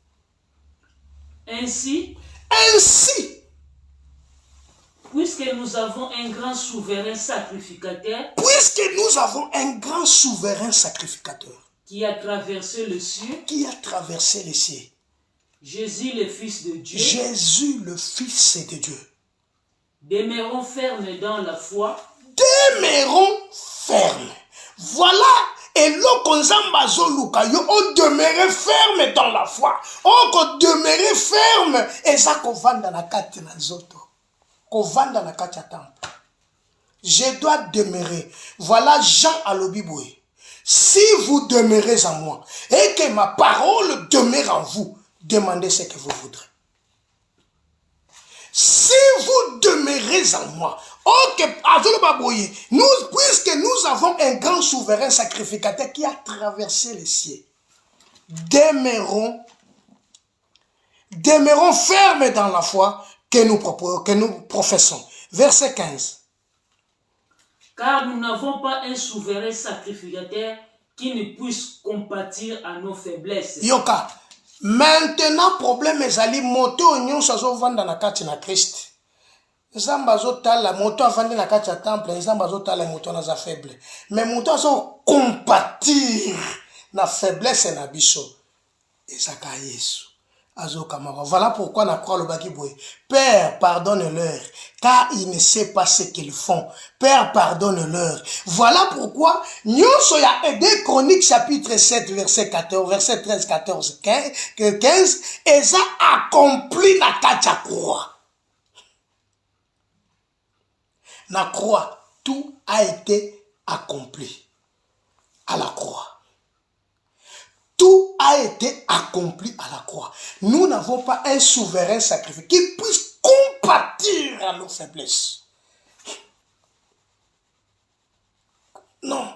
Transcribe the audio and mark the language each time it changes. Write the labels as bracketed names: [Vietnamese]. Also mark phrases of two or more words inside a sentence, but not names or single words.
[French] Ainsi, puisque nous avons un grand souverain sacrificateur, qui a traversé le ciel, Jésus le Fils de Dieu, demeurons fermes dans la foi. Voilà. [Lingala] Et l'eau nzamba zoluka yo o [French] demeurer ferme dans la foi. [Lingala] O [French] demeurer ferme et ça [Lingala] kovanda na kati na zoto. Kovanda na kati ya temple. [French] Je dois demeurer. Voilà Jean à l'obiboué. Si vous demeurez en moi et que ma parole demeure en vous, demandez ce que vous voudrez. Si vous demeurez en moi, puisque nous avons un grand souverain sacrificateur qui a traversé les cieux, demeurons fermes dans la foi que nous professons. Verset 15. Car nous n'avons pas un souverain sacrificateur qui ne puisse compatir à nos faiblesses. [Lingala] Yoka. Maintenant, problème ezali moto nyonso azovanda na kati na Christ. Nzambe azotala moto avandi na kati ya temple, nzambe azotala moto naza faible. Mais moto azo compatir na faiblesse na biso. Ezaka Yesu. [French] Voilà pourquoi [Lingala] na croix le baki boye. [French] Père, pardonne-leur, car ils ne savent pas ce qu'ils font. Père, pardonne-leur. Voilà pourquoi [Lingala] nyonso ya [French] 2 Chroniques chapitre 7 verset 14, verset 13, 14, 15, [Lingala] eza accompli na kati ya [French] croix. Na croix, tout a été accompli à la croix. Tout a été accompli à la croix. Nous n'avons pas un souverain sacrifice qui puisse compatir à nos faiblesses. Non.